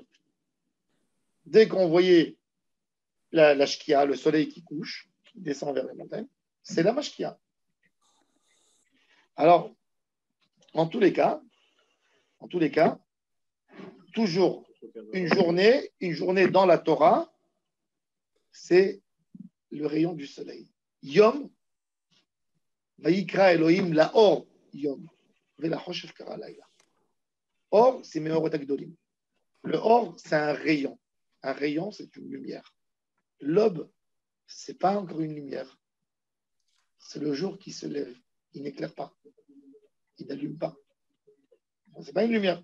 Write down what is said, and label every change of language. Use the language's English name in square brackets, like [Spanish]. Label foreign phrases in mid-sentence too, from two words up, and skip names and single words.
[French] Dès qu'on voyait la shkia, le soleil qui couche, qui descend vers les montagnes, c'est la mashkia. Alors, en tous les cas, toujours une journée dans la Torah, c'est le rayon du soleil. [Hebrew] יום ויקרא אלהים לאור יום ולחשך קרא לילה. [French] Or, c'est [Hebrew] מאורות הגדולים. [French] Le or, c'est un rayon. Un rayon, c'est une lumière. L'aube, c'est pas encore une lumière. C'est le jour qui se lève. Il n'éclaire pas. Il n'allume pas. C'est pas une lumière.